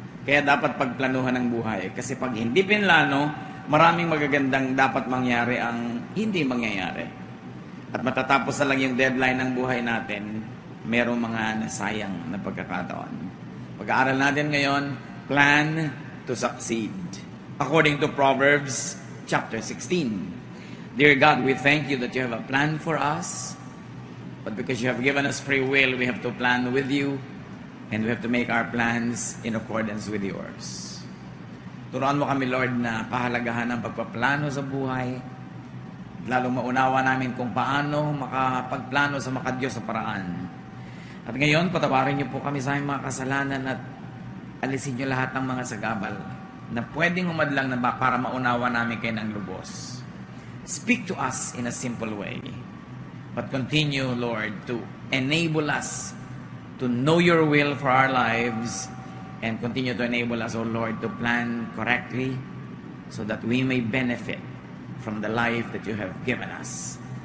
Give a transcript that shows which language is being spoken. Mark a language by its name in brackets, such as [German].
[Filipino] Kaya dapat pagplanuhan ang buhay. Kasi pag hindi pinlano, maraming magagandang dapat mangyari ang hindi mangyayari. At matatapos na lang yung deadline ng buhay natin, merong mga nasayang na pagkakataon. Pag-aaral natin ngayon, [English] plan to succeed. According to Proverbs chapter 16. Dear God, we thank you that you have a plan for us. But because you have given us free will, we have to plan with you. And we have to make our plans in accordance with yours. [Filipino] Turuan mo kami, Lord, na pahalagahan ang pagpaplano sa buhay. Lalong maunawa namin kung paano makapagplano sa makadiyos sa paraan. At ngayon, patawarin niyo po kami sa aming mga kasalanan at alisin niyo lahat ng mga sagabal na pwedeng umadlang na para maunawa namin kayo ng lubos. [English] Speak to us in a simple way. But continue, Lord, to enable us to know your will for our lives and continue to enable us, O Lord, to plan correctly so that we may benefit from the life that you have given us.